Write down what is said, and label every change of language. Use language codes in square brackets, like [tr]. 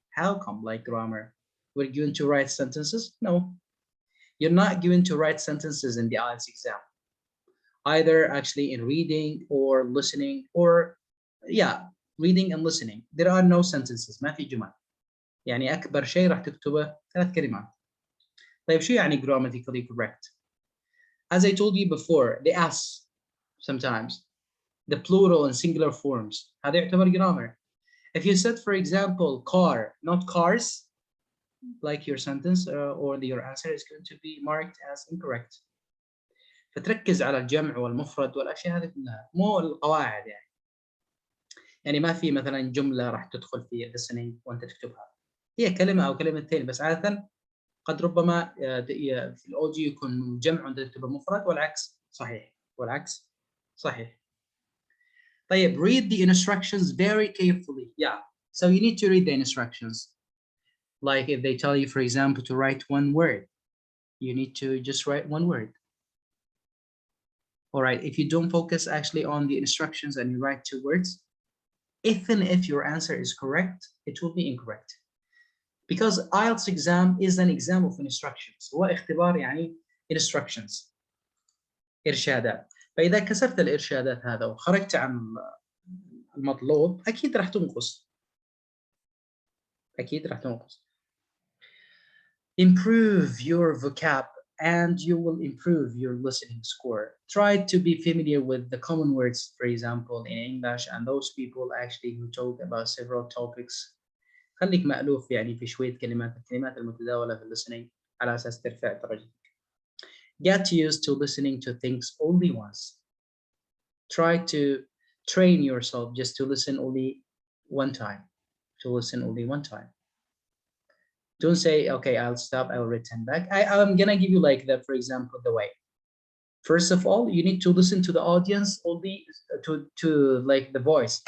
[en] How come, like grammar? We're going to write sentences? No, you're not going to write sentences in the IELTS exam, either actually in reading or listening, or yeah, reading and listening. There are no sentences, [ar] ما في جمل. يعني أكبر شيء راح تكتبه 3 كلمات. طيب شو يعني [en] grammatically correct? As I told you before, the S sometimes, the plural and singular forms, [ar] هذا يعتبر [en] grammar. If you said, for example, car, not cars, like your sentence or your answer is going to be marked as incorrect. [ar] فتركز على الجمع والمفرد والأشياء هذه كلها، مو القواعد يعني. يعني ما في مثلا جملة راح تدخل في listening وأنت تكتبها، هي كلمة أو كلمتين بس. عادة قد ربما في الأوديو يكون جمع وأنت تكتبه مفرد، والعكس صحيح، والعكس صحيح. طيب [en] read the instructions very carefully. Yeah, so you need to read the instructions. Like if they tell you, for example, to write one word, you need to just write one word. All right, if you don't focus actually on the instructions and you write 2 words, even if your answer is correct, it will be incorrect. Because IELTS exam is an exam of instructions. [ar] هو اختبار يعني instructions، إرشادات. فإذا كسرت الإرشادات هذا وخرجت عن المطلوب أكيد راح تنقص. أكيد راح تنقص. [en] Improve your vocab and you will improve your listening score. Try to be familiar with the common words, for example, in English, and those people actually who talk about several topics. [ar] خليك مألوف يعني في شوية الكلمات المتداولة في listening على أساس ترفع درجتك. [en] Get used to listening to things only once. Try to train yourself just to listen only one time. To listen only one time. Don't say, okay, I'll stop, I'll return back. I'm gonna give you like the, for example, the way. First of all, you need to listen to the audience only, to like the voice.